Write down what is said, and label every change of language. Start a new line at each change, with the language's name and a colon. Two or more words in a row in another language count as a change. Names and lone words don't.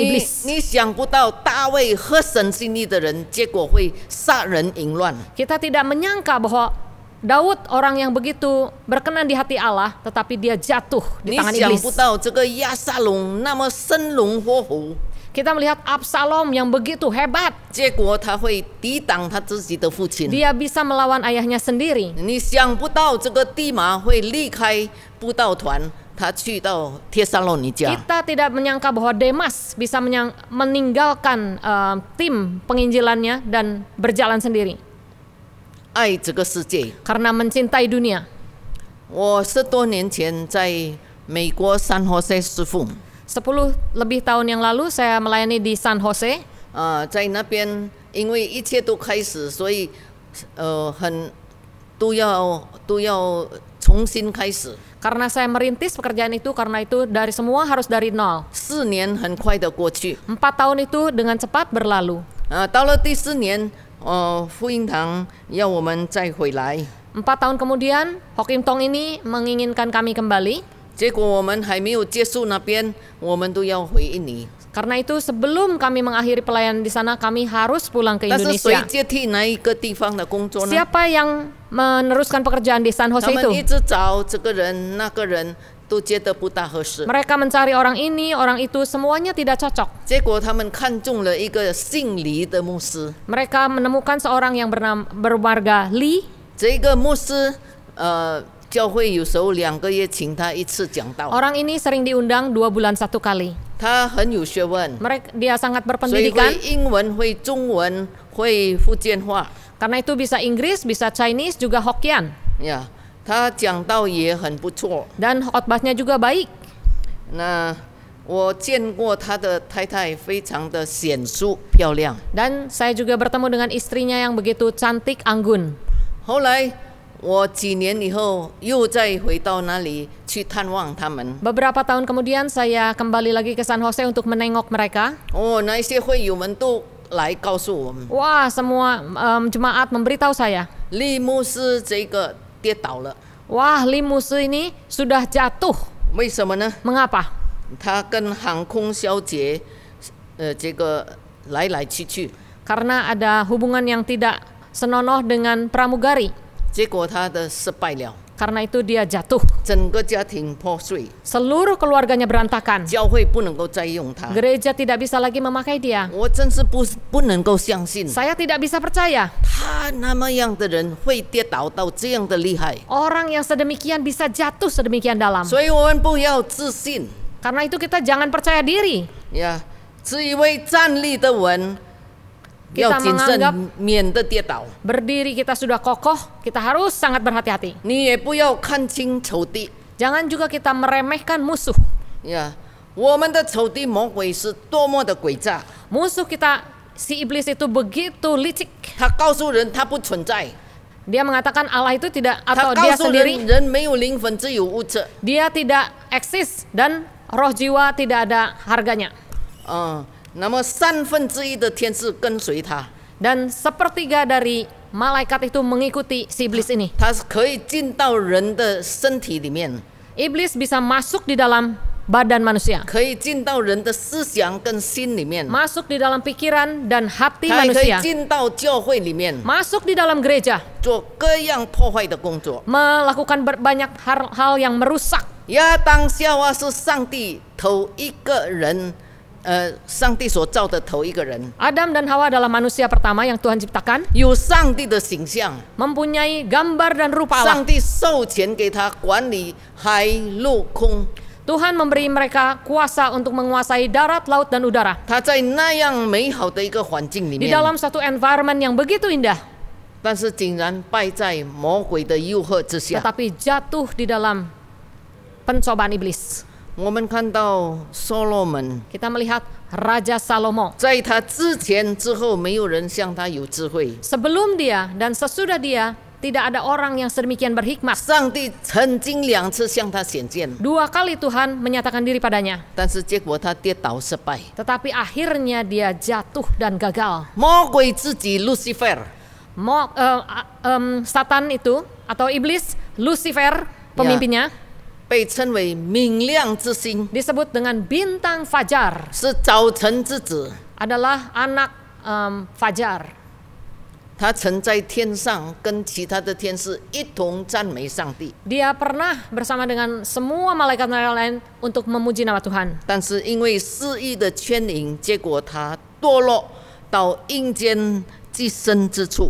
Chinese: 你
Indonesian: iblis.
Chinese: 想不到大卫合神心意的人，结果会杀人淫乱。
Indonesian: Kita tidak menyangka bahwa Daud orang yang begitu berkenan di hati Allah, tetapi dia jatuh di
Chinese: 你
Indonesian: tangan
Chinese: 想
Indonesian: iblis.
Chinese: 不到这个亚撒龙那么生龙活虎，
Indonesian: Kita melihat Absalom yang begitu hebat.
Chinese: 结果他会抵挡他自己的父亲。
Indonesian: Dia bisa melawan ayahnya sendiri.
Chinese: 你想不到这个地马会离开布道团，他去到帖撒罗尼迦。
Indonesian: Kita tidak menyangka bahwa Demas bisa meninggalkan tim penginjilannya dan berjalan sendiri
Chinese: 爱这个世界。
Indonesian: karena mencintai dunia.
Chinese: 我10多年前在美国San Jose 侍奉，
Indonesian: 10 lebih tahun yang lalu saya melayani di San Jose.
Chinese: 在那边因为一切都开始，所以都要重新开始。
Indonesian: Karena saya merintis pekerjaan itu, karena itu dari semua harus dari nol.
Chinese: 4 年很快的过去，
Indonesian: 4 tahun itu dengan cepat berlalu.
Chinese: 到了第4年，福音堂要我们再回来，
Indonesian: 4 tahun kemudian, Hokim Tong ini menginginkan kami kembali.
Chinese: 结果我们还没有结束那边，我们都要回印尼。
Indonesian: Karena itu sebelum kami mengakhiri pelayanan di sana, kami harus pulang ke
Chinese: 但是谁
Indonesian: Indonesia.
Chinese: 接替哪一个地方的工作呢？
Indonesian: Siapa yang meneruskan pekerjaan di San
Chinese: 他
Indonesian: Jose
Chinese: 们一
Indonesian: itu?
Chinese: 直找这个人那个人，都觉得不大合适。
Indonesian: Mereka mencari orang ini, orang itu, semuanya tidak cocok.
Chinese: 结果他们看中了一个姓李的牧师，
Indonesian: Mereka menemukan seorang yang bermarga Lee.
Chinese: 这个牧师教会有时候2个月请他一次讲道，
Indonesian: Orang ini sering diundang 2 bulan 1 kali.
Chinese: 他很有学问，
Indonesian: Dia sangat
Chinese: 所以
Indonesian: berpendidikan.
Chinese: 会英文、会中文、会福建话
Indonesian: Karena itu bisa Inggris, bisa Chinese, juga Hokkien.
Chinese: 呀。他讲道也很不错。
Indonesian: Dan khotbahnya juga baik.
Chinese: 那我见过他的太太，非常的显淑漂亮。
Indonesian: Dan saya juga bertemu dengan istrinya yang begitu cantik, anggun.
Chinese: 后来我几年以后又再回到那里去探望他们。
Indonesian: Beberapa tahun kemudian saya kembali lagi ke San Jose untuk menengok mereka.
Chinese: 那一些会友们都来告诉我们，
Indonesian: Wah, semua jemaat memberitahu saya.
Chinese: 利牧师这个跌倒了，
Indonesian: Wah, Lee Musi ini sudah jatuh.
Chinese: 为什么呢？
Indonesian: Mengapa?
Chinese: 他跟航空小姐，这个来来去去，
Indonesian: Karena ada hubungan yang tidak senonoh dengan pramugari.
Chinese: 结果他的失败了。
Indonesian: Karena itu dia jatuh.
Chinese: 整个家庭破碎，
Indonesian: Seluruh keluarganya berantakan.
Chinese: 教会不能够再用他。
Indonesian: Gereja tidak bisa lagi memakai dia.
Chinese: 我真是不能够相信，
Indonesian: Saya tidak bisa percaya
Chinese: 他那么样的人会跌倒到这样的厉害。
Indonesian: orang yang sedemikian bisa jatuh sedemikian dalam.
Chinese: 所以我们不要自信
Indonesian: Karena itu kita jangan percaya diri.
Chinese: 呀，只以为站立的稳，
Indonesian: Kita
Chinese: 要谨
Indonesian: menganggap
Chinese: 慎，免得跌倒。
Indonesian: berdiri kita sudah kokoh, kita harus sangat berhati-hati.
Chinese: 你也不要看清仇敌
Indonesian: Jangan juga kita meremehkan musuh.
Chinese: 呀。我们的仇敌魔鬼是多么的诡诈，
Indonesian: Musuh kita, si iblis itu begitu licik.
Chinese: 他告诉人他不存在，
Indonesian: Dia mengatakan Allah itu tidak
Chinese: 他
Indonesian: atau
Chinese: 告
Indonesian: dia
Chinese: 诉
Indonesian: sendiri
Chinese: 人没有灵魂，只有物质。
Indonesian: dia tidak eksis dan roh jiwa tidak ada harganya.
Chinese: 那么1/3的天使跟随他，
Indonesian: Dan sepertiga dari malaikat itu mengikuti si iblis ini.
Chinese: 他是可以进到人的身体里面，
Indonesian: Iblis bisa masuk di dalam badan manusia,
Chinese: 可以进到人的思想跟心里面，
Indonesian: masuk di dalam pikiran dan hati
Chinese: 他也可以
Indonesian: manusia,
Chinese: 进到教会里面，
Indonesian: masuk di dalam gereja,
Chinese: 做各样破坏的工作。
Indonesian: melakukan banyak hal yang merusak.
Chinese: 亚当夏娃是上帝头一个人，上帝所造的头一个人，
Indonesian: Adam dan Hawa adalah manusia pertama yang Tuhan ciptakan,
Chinese: 有上帝的形象，
Indonesian: mempunyai gambar dan rupa Allah.
Chinese: 上帝授权给他管理海陆空。
Indonesian: Tuhan memberi mereka kuasa untuk menguasai darat, laut, dan udara.
Chinese: 他在那样美好的一个环境里
Indonesian: Di
Chinese: 面，
Indonesian: dalam satu environment yang begitu indah,
Chinese: 但是竟然败在魔鬼的诱惑之下。
Indonesian: tetapi jatuh di dalam pencobaan iblis.
Chinese: 我们看到所罗门，
Indonesian: Kita melihat Raja Salomo.
Chinese: 在他之前之后，没有人像他有智慧。
Indonesian: Sebelum dia dan sesudah dia, tidak ada orang yang sedemikian berhikmat.
Chinese: 上帝曾经2次向他显现，
Indonesian: 2 kali Tuhan menyatakan diri padanya,
Chinese: 但是结果他跌倒失败。
Indonesian: tetapi akhirnya dia jatuh dan gagal.
Chinese: 魔鬼自己 Lucifer，
Indonesian: Satan itu atau iblis, Lucifer pemimpinnya,
Chinese: 被称为明亮之星，
Indonesian: disebut dengan bintang fajar,
Chinese: 是早晨之子。
Indonesian: adalah anak fajar.
Chinese: 他曾在天上跟其他的天使一同赞美上帝，
Indonesian: Dia pernah bersama dengan semua malaikat-malaikat lain untuk memuji nama Tuhan.
Chinese: 但是因为肆意的牵引，结果他堕落到阴间极深之处。